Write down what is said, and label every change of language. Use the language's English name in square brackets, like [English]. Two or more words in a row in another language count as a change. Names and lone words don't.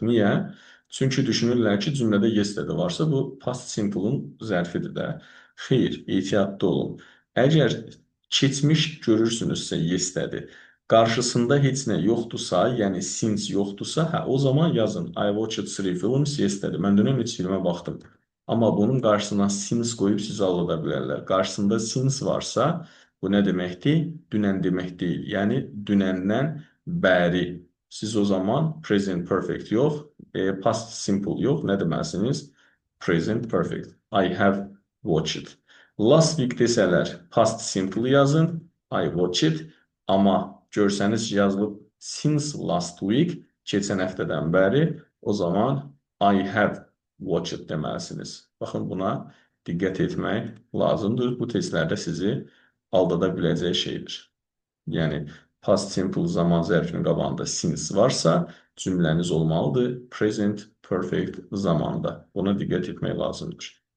[Azerbaijani] Niyə? Çünki düşünürlər ki, cümlədə yesterday varsa, bu [English] past simple-ın [Azerbaijani] zərfidir də. Xeyr, ehtiyatlı olun. Əgər keçmiş görürsünüzsə yesterday, qarşısında heç nə yoxdursa, yəni since yoxdursa, o zaman yazın. [English] I watched 3 films yesterday. [Azerbaijani] Mən dünən 3 filmə baxdım. Amma bunun qarşısına since qoyub sizi aldada bilərlər. Qarşısında since varsa, bu nə deməkdir? Dünən demək deyil. Yəni, dünəndən bəri. Siz o zaman [English] present perfect [Azerbaijani] yox, [English] past simple [Azerbaijani] yox. Nə deməlisiniz? [English] Present perfect. I have watched. Last week [Azerbaijani] desələr, [English] past simple [Azerbaijani] yazın. [English] I watched. [Azerbaijani] Amma görsəniz yazılıb [English] since last week, [Azerbaijani] keçən həftədən bəri, o zaman [English] I have watched [Azerbaijani] deməlisiniz. Baxın, buna diqqət etmək lazımdır. Bu testlərdə sizi aldada biləcək şeydir. Yəni, [English] past simple [Azerbaijani] zaman zərfinin qabağında since varsa, cümləniz olmalıdır [English] present perfect [Azerbaijani] zamanda. Buna diqqət etmək lazımdır.